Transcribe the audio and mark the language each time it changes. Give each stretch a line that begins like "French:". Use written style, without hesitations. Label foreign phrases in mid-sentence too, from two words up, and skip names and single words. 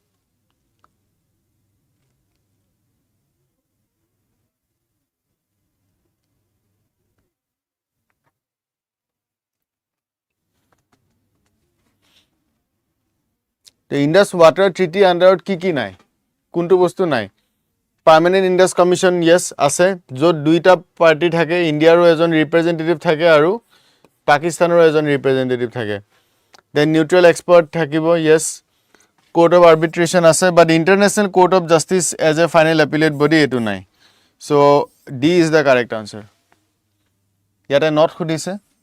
English: The Indus Water Treaty under
Assamese: কি নাই কোনটো বস্তু নাই পার্মানেন্ট ইন্ডাস কমিশন ইয়েস আছে যত দুইটা পার্টি থাকে ইন্ডিয়াৰো এজন ৰিপ্ৰেজেন্টেটিভ থাকে আৰু পাকিস্তানৰো এজন ৰিপ্ৰেজেন্টেটিভ থাকে
English: then neutral expert
Assamese: থাকিব
English: yes court of arbitration
Assamese: আছে
English: but international court of justice as a final appellate body
Assamese: এটো নাই
English: so D is the correct answer
Assamese: ইয়াতে নট খুদিছে